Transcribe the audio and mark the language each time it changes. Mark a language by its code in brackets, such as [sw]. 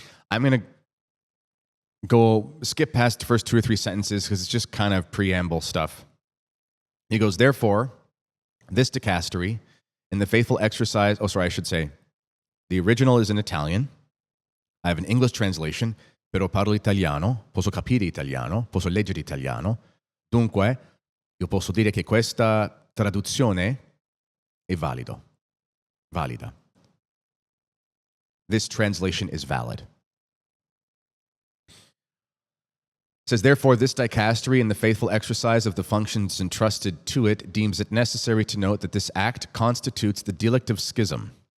[en] I'm going to skip past the first 2 or 3 sentences because it's just kind of preamble stuff. He goes, therefore, this dicastery, in the faithful exercise, the original is in Italian. I have an English translation, [it] però parlo italiano, posso capire italiano, posso leggere italiano, dunque, io posso dire che questa traduzione è valida. [en] This translation is valid. It says, therefore, this dicastery in the faithful exercise of the functions entrusted to it deems it necessary to note that this act constitutes the delict of schism.